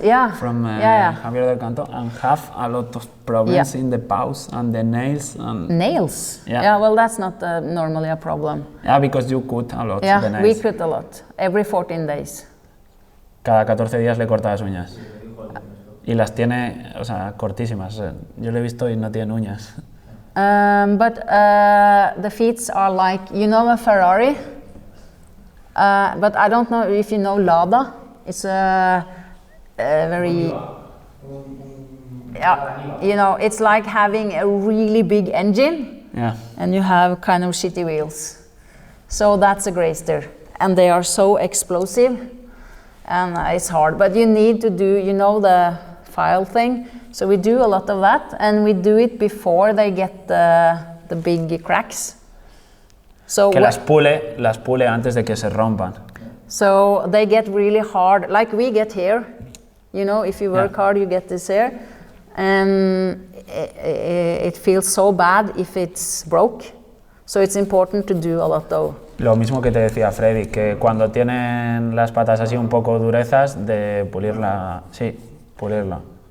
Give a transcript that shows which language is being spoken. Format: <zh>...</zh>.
<en>Javier del Canto, and have a lot of problems in the paws and the nails. Nails? Yeah, well, that's not normally a problem. Yeah, because you cut a lot. Yeah, the nails. we cut a lot every 14 days.</en> <es>Cada 14 días le corta las uñas. Y las tiene, o sea, cortísimas. Yo le he visto y no tiene uñas.</es> <en>But the feet are like, you know, a Ferrari, but I don't know if you know Lada. It's a very, you know, it's like having a really big engine, and you have kind of shitty wheels. So that's a Greyster, and they are so explosive, and it's hard. But you need to do, you know, the file thing. So we do a lot of that, and we do it before they get the big cracks. So</en> <es>Que las pule antes de que se rompan.</es> <en>So they get really hard, like we get here. You know, if you work hard, you get this here, and it feels so bad if it's broke. So it's important to do a lot of.</en> <es>Lo mismo que te decía Freddy, que cuando tienen las patas así un poco durezas, de pulirla, sí, pulirla.</es>